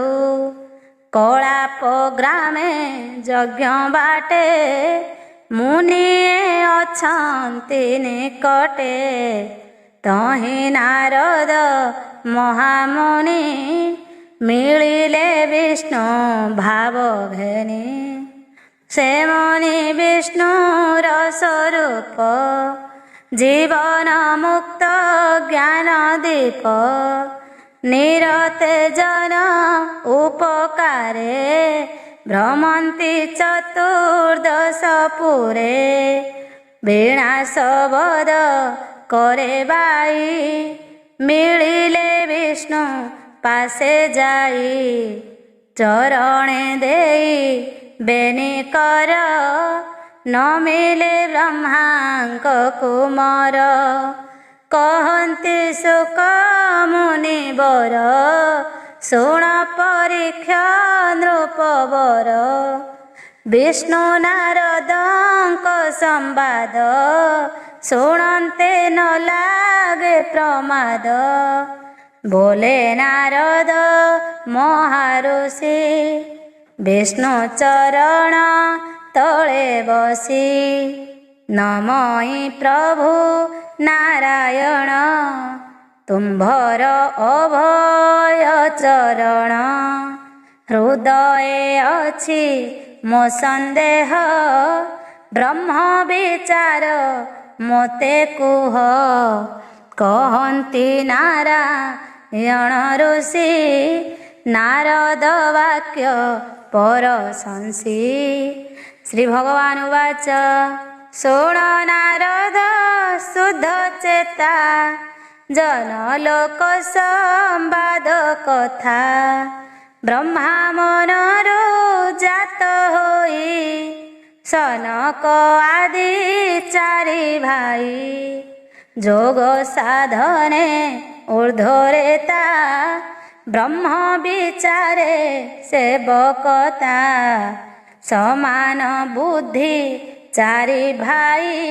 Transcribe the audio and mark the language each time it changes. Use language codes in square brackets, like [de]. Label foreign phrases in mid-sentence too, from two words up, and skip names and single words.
[or] କଳାପ ଗ୍ରାମେ ଯଜ୍ଞ ବାଟେ ମୁନିଏ ଅଛନ୍ତି ନିକଟେ। ତହିଁ ନାରଦ ମହାମୁନି ମିଳିଲେ ବିଷ୍ଣୁ ଭାବ ଘେନି। ସେ ମୁନି ବିଷ୍ଣୁର ସ୍ୱରୂପ ଜୀବନ ମୁକ୍ତ ଜ୍ଞାନ ଦୀପ ନିରତେ ଜନ ଉପକାରେ ଭ୍ରମନ୍ତି ଚତୁର୍ଦ୍ଦଶ ପୁରେ ବୀଣା ଶବଦ କରେ ବାଇ ମିଳିଲେ ବିଷ୍ଣୁ ପାଶେ ଯାଇ ଚରଣେ ଦେଇ ବେନି କର ନ ମିଳେ ବ୍ରହ୍ମାଙ୍କ କୁମାର କହନ୍ତି ସୁକ ମୁନି ବର ଶୁଣ ପରୀକ୍ଷା ନୃପବର ବିଷ୍ଣୁ ନାରଦଙ୍କ ସମ୍ବାଦ ଶୁଣନ୍ତେ ନ ଲାଗେ ପ୍ରମାଦ ବୋଲେ ନାରଦ ମହାଋଷି ବିଷ୍ଣୁ ଚରଣ ତଳେ ବସି ନମଇ ପ୍ରଭୁ ନାରାୟଣ ତୁମ୍ଭର ଅଭୟ ଚରଣ ହୃଦୟ ଅଛି ମୋ ସନ୍ଦେହ ବ୍ରହ୍ମ ବିଚାର ମୋତେ କୁହ କହନ୍ତି ନାରାୟଣ ଋଷି ନାରଦ ବାକ୍ୟ ପରଶଂସି ଶ୍ରୀ ଭଗବାନ ଉବାଚ ଶୃଣ ନାରଦ ଶୁଦ୍ଧ ଚେତା ଜନଲୋକ ସମ୍ବାଦ କଥା ବ୍ରହ୍ମା ମନରୁ ଜାତ ହୋଇ ସନକ ଆଦି ଚାରି ଭାଇ ଯୋଗ ସାଧନେ ଊର୍ଦ୍ଧ୍ୱରେତା ବ୍ରହ୍ମ ବିଚାରେ ସେବକତା ସମାନ ବୁଦ୍ଧି ଚାରି ଭାଇ